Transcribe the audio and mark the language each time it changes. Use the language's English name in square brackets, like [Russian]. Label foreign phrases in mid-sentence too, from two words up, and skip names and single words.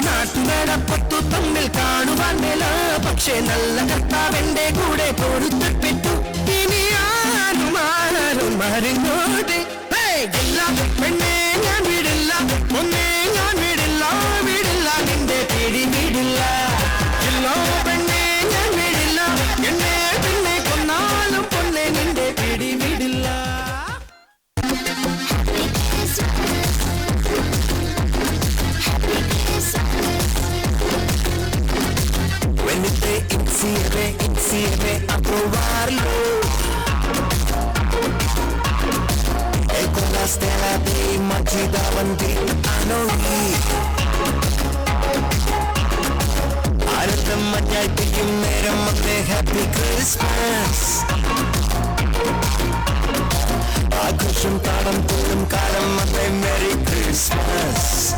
[Malayalam] നാട്ടുകാരപ്പത്തു തമ്മിൽ കാണുവാൻ മേല പക്ഷെ നല്ല കർത്താവെന്റെ കൂടെ പൊരുത്തപ്പെട്ടു ഇനി ആരും മറിഞ്ഞോട്ടെ പെണ്ണെ ഞാൻ വിടില്ല ഒന്നേ ഞാൻ വിടില്ല നിന്റെ പിടി വിടില്ല ഇല്ലോ പെണ്ണെ ഞാൻ വിടില്ല എന്നെ പിന്നെ കൊന്നാലും പൊന്നെ നിന്റെ പിടി വിടില്ല [Italian] Venite insieme a provarlo e con la stella dei magi davanti a noi [Malayalam] ആരത്തം മഞ്ഞായി പെയ്യും നേരം വന്നേ [English] Happy Christmas [Malayalam] ആഘോഷം താളം തോറും കാലം വന്നേ [English] Merry Christmas